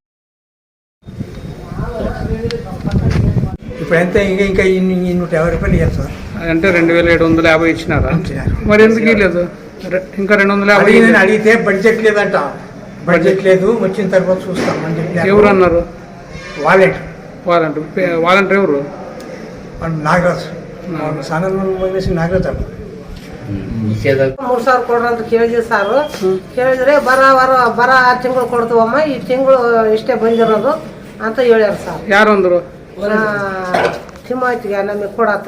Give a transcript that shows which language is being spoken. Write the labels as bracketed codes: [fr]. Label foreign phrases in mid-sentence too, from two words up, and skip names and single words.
[te] ఇంకా 150 రూపాయలు ఇవ్వాలి సార్. అంటే 2,750 ఇచ్చినారా? మరి ఎందుకు ఇవ్వలేదు? ఇంకా 250 అడిగితే బడ్జెట్ లేదంట. బడ్జెట్ లేదు, వచ్చిన తర్వాత చూస్తాం అని చెప్పి. ఎవరు అన్నారు? వాలంటీర్ ఎవరు? [kn] ನಾಗರಾಜ್ ನಾಗರಾಜ್ ಮೂರು ಸಾವಿರ ಕೊಡ್ರಿ ಅಂತ ಕೇಳಿದ್ವಿ ಸರ್. ಕೇಳಿದ್ರೆ ಬರ 6 ತಿಂಗಳು ಕೊಡ್ತೀವಮ್ಮ, ಈ ತಿಂಗಳು ಇಷ್ಟೇ ಬಂದಿರೋದು ಅಂತ ಹೇಳ್ಯಾರ ಸರ್. ಯಾರು ಅಂದ್ರು? ತಿಮ್ಮಾಯ್ತಿಗೆ ನಮಗೆ ಕೊಡತ್ತ